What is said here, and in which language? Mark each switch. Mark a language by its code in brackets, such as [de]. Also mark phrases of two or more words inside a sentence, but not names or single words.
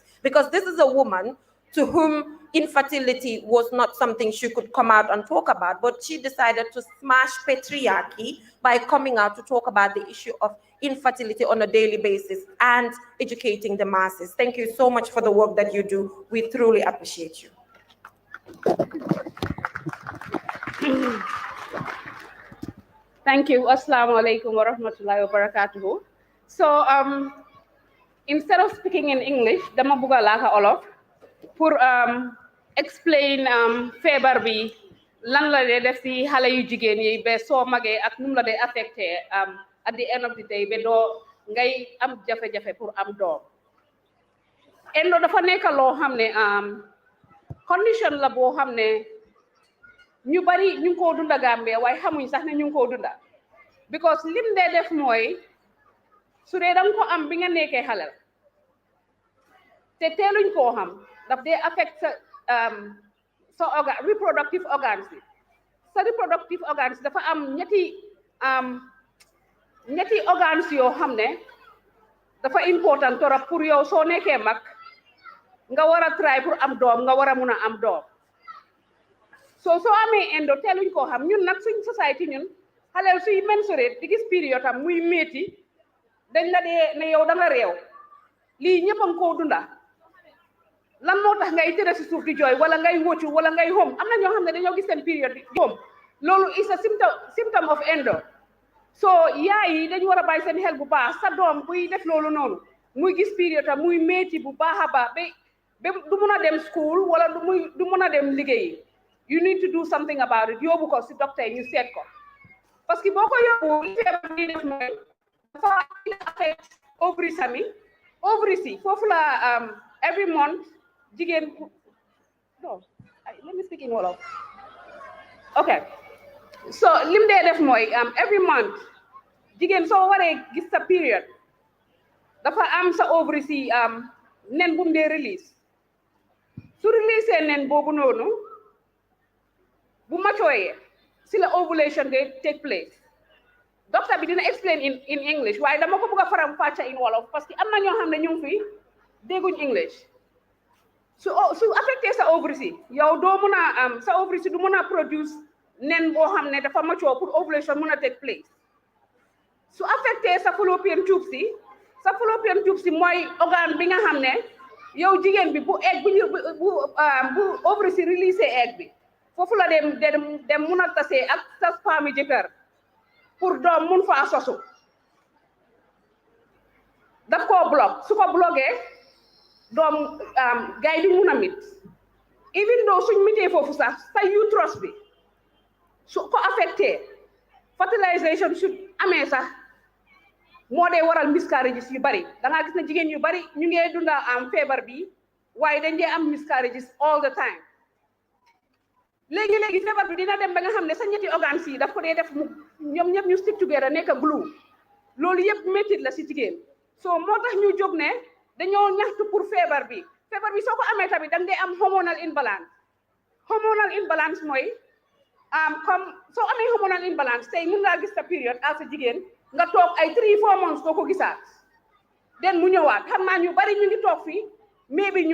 [en] Because this is a woman to whom infertility was not something she could come out and talk about, but she decided to smash patriarchy by coming out to talk about the issue of infertility on a daily basis and educating the masses. Thank you so much for the work that you do. We truly appreciate you. Thank you. [ar] السلام عليكم ورحمة الله وبركاته. [en] So instead of speaking in English, [wo] dama buga laka Olof pour explain feebar bi lan la dee def ci xale yu jigéen yi ba soo magee ak num la dee affecté [en] at the end of the day [wo] ba doo ngay am jafe-jafe pour am doom. Endo dafa nekk loo xam ne condition la boo xam ne ñu bari ñu ngi koo dunda Gambia waaye xamuñ sax ne ñu ngi koo dunda because lim dee def mooy su dee danga ko am bi nga nekkee xale te teeluñ koo xam daf dee affect sa [en] organ reproductive organs [wo] bi sa [en] reproductive organs [wo] dafa am ñetti organs yoo xam ne dafa important torop pour yow soo nekkee mag nga war a try pour am doom nga war a mun a am doom soo amee endo teeluñ koo xam ñun nag suñ society ñun xaleel suy menstruate di gis période am muy métti dañ la dee ne yow da nga réew lii ñëpp a ngi koo dunda lan moo tax ngay tëdd si suuf di jooy wala ngay wóccu wala ngay xom am na ñoo xam ne dañoo gis seen période di xom loolu [en] is a symptom of endo [wo] so yaay yi dañu war a bàyyi seen xel bu baax sa doom buy def loolu noonu muy gis période am muy métti bu baax a baax ba du mun a dem school wala du mun a dem liggéeyi [en] you need to do something about it [wo] yóbbu ko si docteur yi ñu seet ko [fr] parce que [wo] boo ko yóbbu feebar bi def mooy dafa [en] affect ovaries [wo] yi foofu la [en] every month [wo] jigéen [en] no let me speak in Wolof okay so [wo] lim dee def mooy [en] every month [wo] jigéen soo waree gis sa period dafa am sa ovaries yi nen bu mu dee release su release nen boobu noonu bu matooyee si la ovulation day [en] take place [wo] docteur bi dina [en] explain in English [wo] waaye dama ko bëgg a faram fàcce [en] in wolof [fr] parce que [wo] am na ñoo xam ne ñu ngi fi dégguñ English su affecté sa ovaries yi yow doo mun a am sa ovaries yi du mun a produce nen boo xam ne dafa mature pour ovulation mun a [en] take place [wo] su affecté sa [en] fallopian tubes [wo] yi sa [en] fallopian tubes [wo] yi mooy organe bi nga xam ne yow jigéen bi bu egg bu ovaries yi release egg bi foofu la dem mun a tasee ak sa sperme jëkkër pour doom mun faa sosu daf koo block su ko bloqué doom gars yi duñ mun a mit [en] even though [wo] suñ mitee foofu sax sa uterus bi su ko affecté fertilisation su amee sax moo dee waral miscarriages yu bari da ngaa gis ne jigéen yu bari ñu ngee dunda am feebar bi waaye dañ dee am [en] miscarriages all the time [wo] léegi feebar bi dina dem ba nga xam ne sa ñetti organes yi daf ko dee def mu ñoom ñëpp ñu [en] stick together [wo] nekk glue loolu yëpp métit la si jigéen so moo tax ñu jóg ne dañoo ñaxtu pour feebar bi soo ko amee tamit danga dee am hormonal imbalance mooy comme soo amee [en] hormonal imbalance [wo] tey mun ngaa gis sa période à sa jigéen nga toog ay 3-4 months doo ko gisaat den mu ñëwaat xam naa ñu bari ñu ngi toog fii mais bi ñu